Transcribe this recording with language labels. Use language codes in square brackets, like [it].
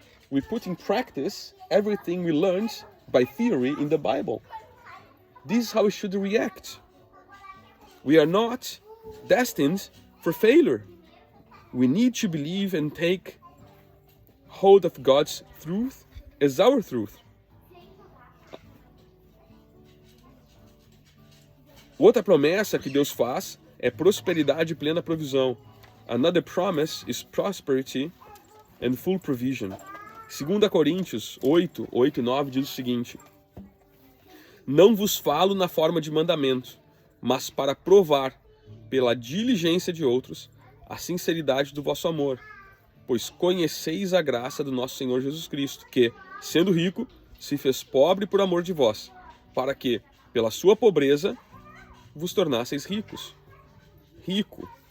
[en] We put in practice everything we learned by theory in the Bible. This is how we should react. We are not destined for failure. We need to believe and take hold of God's truth as our truth. [pt] Outra promessa que Deus faz é prosperidade e plena provisão. [en] Another promise is prosperity and full provision. [pt] 2 Coríntios 8, 8 e 9 diz o seguinte: "Não vos falo na forma de mandamento, mas para provar, pela diligência de outros, a sinceridade do vosso amor. Pois conheceis a graça do nosso Senhor Jesus Cristo, que, sendo rico, se fez pobre por amor de vós, para que, pela sua pobreza, vos tornasseis ricos." Rico.